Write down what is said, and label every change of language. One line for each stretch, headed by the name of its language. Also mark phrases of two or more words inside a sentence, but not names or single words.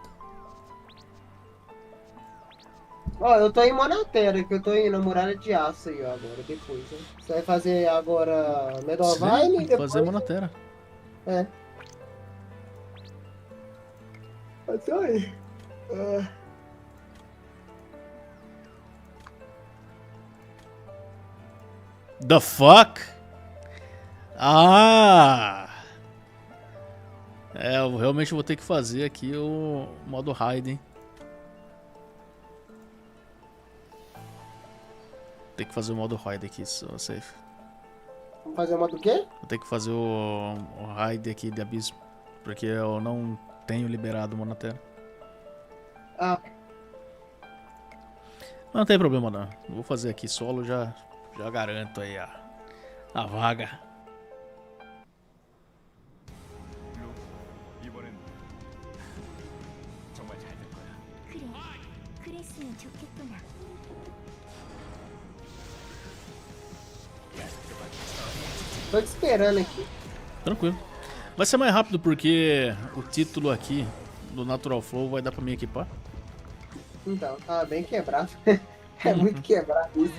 Portuguese: Ó, eu tô em Monatera, que eu tô indo na muralha de aço aí, ó, agora, depois, né? Você vai fazer agora Melhor Sim, e depois... fazer Monatera. É. Até aí.
English: The fuck? Ah!
Portuguese: É, eu realmente vou ter que fazer aqui o modo raid, hein? Tem que fazer o modo raid aqui,
English: so safe.
Portuguese: Vamos fazer uma do quê? Vou ter que fazer o raid aqui de abismo, porque eu não tenho liberado o Monatera. Ah, Não tem problema não. Vou fazer aqui solo, já garanto aí a vaga.
Korean: 이번엔 정말 잘 될 거야. 그래, 그랬으면 좋겠구나.
Portuguese: tô te esperando aqui. Tranquilo. Vai ser mais rápido porque o título aqui do Natural Flow vai dar pra mim equipar. Então, tá bem quebrado. É muito quebrado isso.